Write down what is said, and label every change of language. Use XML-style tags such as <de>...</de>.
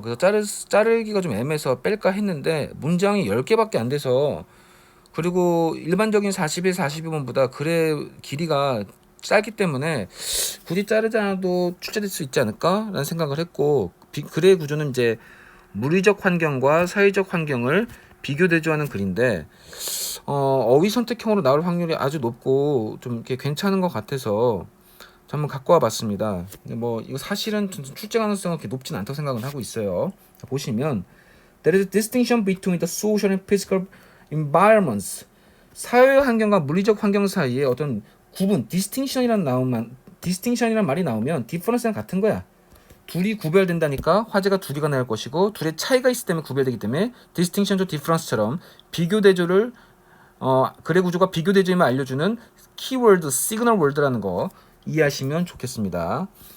<ko>그래서 자르기가 좀 애매해서 뺄까 했는데 문장이 10개밖에 안 돼서, 그리고 일반적인 41, 42번보다 글의 길이가 짧기 때문에 굳이 자르지 않아도 출제될 수 있지 않을까 라는 생각을 했고, 글의 구조는 이제 물리적 환경과 사회적 환경을 비교 대조하는 글인데, 어휘 선택형으로 나올 확률이 아주 높고 좀 이렇게 괜찮은 것 같아서 한번 갖고 와봤습니다. 근데 뭐 이거 사실은 출제 가능성은 그렇게 높진 않다고 생각은 하고 있어요. 자, 보시면</ko> <en>There is a distinction between the social and physical environments.</en> <ko>사회 환경과 물리적 환경 사이에 어떤 구분, distinction이란 말이 나오면 difference랑 같은 거야. 둘이 구별된다니까 화제가 두 개가 나올 것이고, 둘의 차이가 있기 때문에 구별되기 때문에 distinction to difference처럼 비교 대조를 글의 구조가 비교 대조임을 알려주는 키워드, 시그널 월드라는 거 이해하시면 좋겠습니다.</ko>